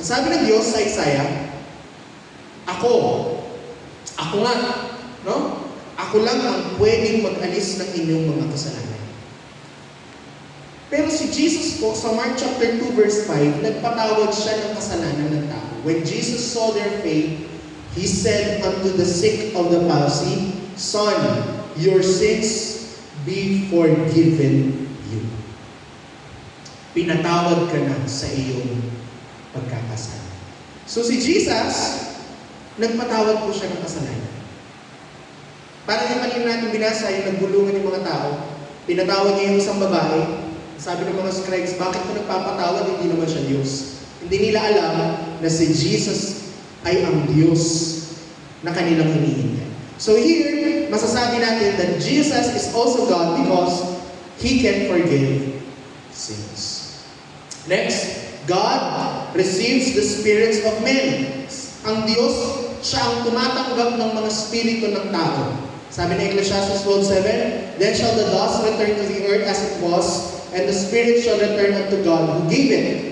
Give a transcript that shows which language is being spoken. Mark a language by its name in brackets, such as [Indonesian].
[Filipino] Ang sabi ng Diyos sa Isaiah, ako nga, no? Ako lang ang pwedeng mag-alis ng inyong mga kasalanan. Pero si Jesus po, sa Mark chapter 2 verse 5, nagpatawad siya ng kasalanan ng tao. [English] When Jesus saw their faith, He said unto the sick of the palsy, Son, your sins be forgiven you. [Filipino] Pinatawad ka na sa iyong pagkakasala. So si Jesus, nagpatawad po siya ng kasalanan. Parang yung kanina natin binasa, yung nagbulungan yung mga tao, pinatawad niya yung isang babae. Sabi ng mga scribes, bakit ko nagpapatawad? Hindi naman siya Diyos. Hindi nila alam na si Jesus ay ang Diyos na kanilang hinihintay. [English] So here, [Filipino] masasabi natin [English] that Jesus is also God because He can forgive sins. Next, God receives the spirits of men. [Filipino] Ang Diyos, siya ang tumatanggap ng mga spirito ng tao. [English] Sabi ng Ecclesiastes 12:7, then shall the dust return to the earth as it was, and the spirit shall return unto God who gave it.